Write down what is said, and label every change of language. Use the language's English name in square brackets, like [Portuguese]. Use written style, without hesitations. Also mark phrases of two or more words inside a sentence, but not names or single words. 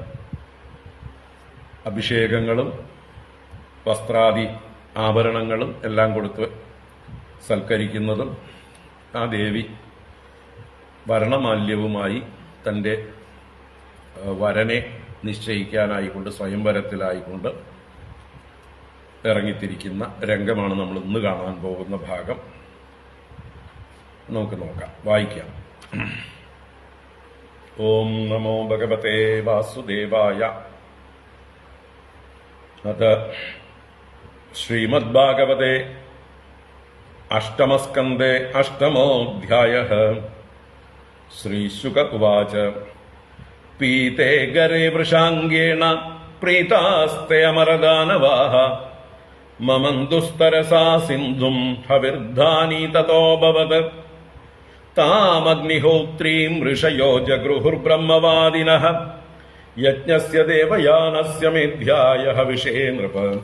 [Malayalam] അഭിഷേകങ്ങളും വസ്ത്രാദി ആഭരണങ്ങളും എല്ലാം കൊടുത്ത് സൽക്കരിക്കുന്നതും, ആ ദേവി വരണമാല്യവുമായി തന്റെ വരനെ നിശ്ചയിക്കാനായിക്കൊണ്ട് സ്വയംവരത്തിലായിക്കൊണ്ട് ഇറങ്ങിത്തിരിക്കുന്ന രംഗമാണ് നമ്മൾ ഇന്ന് കാണാൻ പോകുന്ന ഭാഗം. നമുക്ക് നോക്കാം, വായിക്കാം. [Sanskrit] ഓം നമോ ഭഗവതേ വാസുദേവായ. अथ श्रीमद्भागवते अष्टमस्कन्धे अष्टमोऽध्यायः। श्रीशुक उवाच पीते गरे वृषाङ्गेण प्रीतास्ते अमरदानवाः ममन्दुस्तरसा सिन्धुम् हविर्धानी ततोऽभवत् तामग्निहोत्रीम् ऋषयो जगृहुर्ब्रह्मवादिनः यज्ञस्य देवयानस्य मेध्याय हविषे नृप।